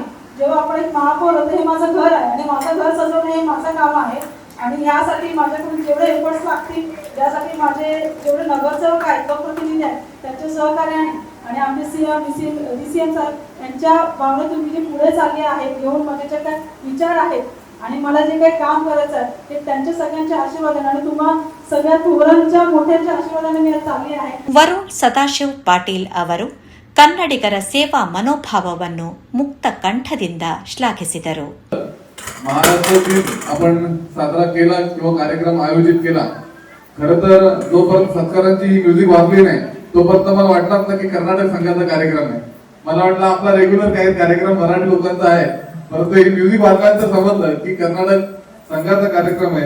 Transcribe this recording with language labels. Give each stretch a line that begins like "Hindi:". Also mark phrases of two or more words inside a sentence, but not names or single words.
Marathi: जेव्हा आपण एक महापौर होतो हे माझं घर आहे आणि माझं घर सजवणं हे माझं काम आहे आणि ह्यासाठी माझ्याकडून जेवढे एफर्ट्स लागतील, त्यासाठी माझे जेवढे नगरसेवक आहेत, लोकप्रतिनिधी आहेत, त्यांच्या सहकार्याने आणि आमचे DCM साहेब यांच्या भावनेतून मी जे पुढे चालले आहेत, घेऊन माझे जे काय विचार आहेत आणि मला जे काही काम करायचं आहे ते त्यांच्या सगळ्यांच्या आशीर्वादाने आणि तुम्हा सगळ्या थोरांच्या मोठ्यांच्या आशीर्वादाने मी आज चालली आहे.
Kannada: ವರುಣ್ ಸದಾಶಿವ್ ಪಾಟೀಲ್ ಅವರು ಕನ್ನಡಿಗರ ಸೇವಾ ಮನೋಭಾವವನ್ನು ಮುಕ್ತ ಕಂಠದಿಂದ ಶ್ಲಾಘಿಸಿದರು.
Marathi: महाराष्ट्र दिन आपण साजरा केला किंवा कार्यक्रम आयोजित केला. खरं तर जोपर्यंत सत्कारांची ही म्युझिक वाजली नाही तोपर्यंत मला वाटलं ना की कर्नाटक संघाचा कार्यक्रम आहे. मला वाटलं आपला रेग्युलर काही कार्यक्रम मराठी लोकांचा आहे, परंतु ही म्युझिक वाजल्यानंतर समजलं की कर्नाटक संघाचा कार्यक्रम आहे.